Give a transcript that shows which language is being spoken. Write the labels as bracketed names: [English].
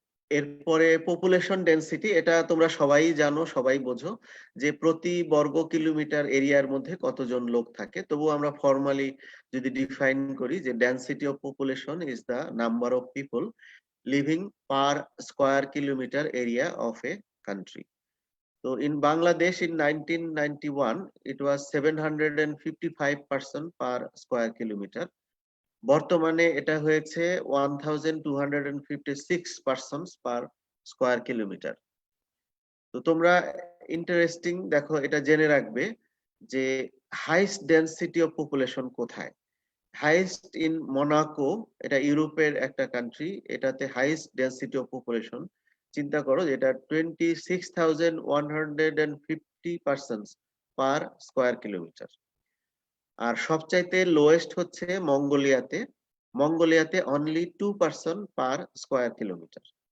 [Bangla] এরপরে population density, এটা তোমরা সবাই জানো, সবাই বোঝো যে প্রতি বর্গ কিলোমিটার এরিয়ার মধ্যে কতজন লোক থাকে। তবু আমরা ফর্মালি যদি ডিফাইন করি যে [English] Density of population is the number of people living per square kilometre area of a country. So in Bangladesh in 1991, it was 755 person per square kilometer. [Bangla] বর্তমানে এটা হয়েছে [English] 1256 persons per square kilometer. [Bangla] তো তোমরা interesting দেখো, এটা জেনে রাখবে যে হাইস্ট ডেনসিটি অফ পপুলেশন কোথায়। হাইস্ট ইন মোনাকো, এটা ইউরোপের একটা কান্ট্রি, এটাতে হাইস্ট ডেনসিটি অফ পপুলেশন চিন্তা করো, যেটা 26,150 [English] 50 persons per square kilometer। [Bangla] আর সবচাইতে লোয়েস্ট হচ্ছে মঙ্গোলিয়াতে। [English] মঙ্গোলিয়াতে only 2 person per square kilometer।